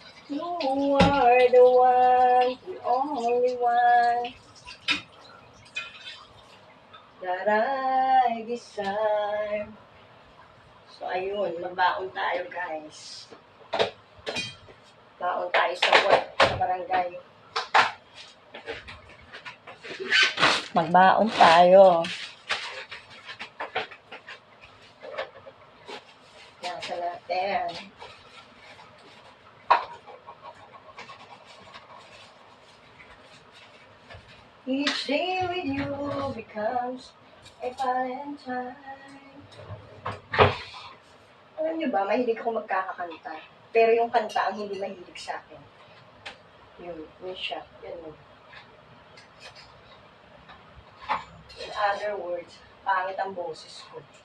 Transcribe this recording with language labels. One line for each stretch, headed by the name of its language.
English: You are the one, the only one that I desire.
Filipino: So, ayun, magbaon tayo, guys. Baon tayo sa work, sa barangay. Magbaon tayo. Nasa natin.
English: Each day with you becomes a Valentine.
Filipino: Alam niyo ba, mahilig ako magkakakanta. Pero yung kanta ang hindi mahilig sa akin. Yun siya. Yun.
English: In other words,
Filipino: pangit ang boses ko.